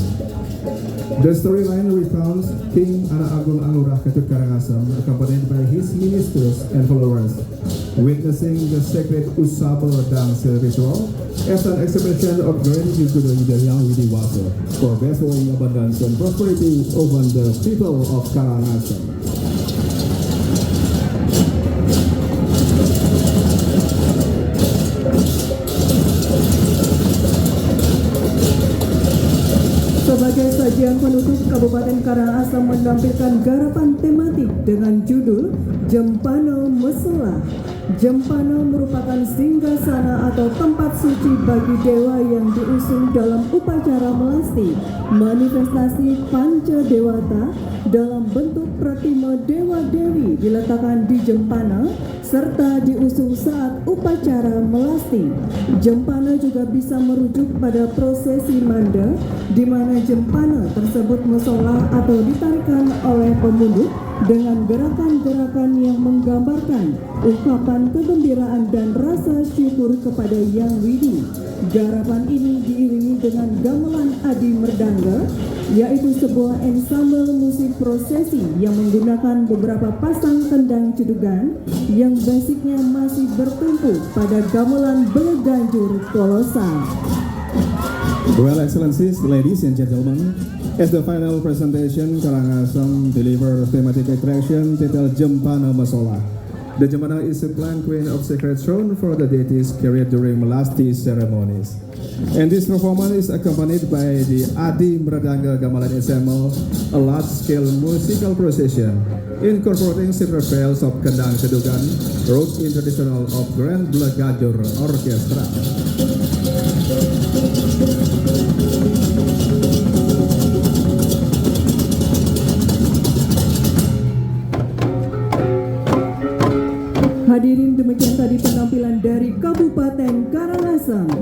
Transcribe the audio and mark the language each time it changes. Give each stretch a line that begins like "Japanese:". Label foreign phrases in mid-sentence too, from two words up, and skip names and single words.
English: The storyline recounts King Anak Agung Anurah Ketut Karangasem, accompanied by his ministers and followers, witnessing the sacred Usabel dance ritual as an expression of gratitude to the Ida Yang Widiwasa for bestowing abundance and prosperity over the people of Karangasem.
Indonesian: Sebagai sajian penutup, Kabupaten Karangasem menampilkan garapan tematik dengan judul Jempana Mesola. Jempana merupakan singgasana atau tempat suci bagi dewa yang diusung dalam upacara melasti, manifestasi panca dewata dalam bentuk pratima dewa-dewi diletakkan di Jempana serta diusung saat upacara melasti. Jempana juga bisa merujuk pada prosesi manda, di mana jempana tersebut mesolah atau ditarikan oleh pemungut dengan gerakan-gerakan yang menggambarkan ungkapan kegembiraan dan rasa syukur kepada Yang Widi. Garapan ini diiringi dengan gamelan Adi Merdangga, yaitu sebuah ensemble musik prosesi yang menggunakan beberapa pasang kendang cedugan yang basicnya masih bertumpu pada gamelan Beleganjur kolosal.
English: Well, Excellencies, ladies and gentlemen, as the final presentation, Karangasem deliver thematic attraction titled Jempana Mesola. The Jempana is a plant queen of sacred throne for the deities carried during melasti ceremonies. And this performance is accompanied by the Adi Merdangga Gamelan Ensemble, a large-scale musical procession incorporating several bells of kendang cedugan, wrought in traditional of Grand Beleganjur Orchestra.
Indonesian: Hadirin, demikian tadi penampilan dari Kabupaten Karangasem.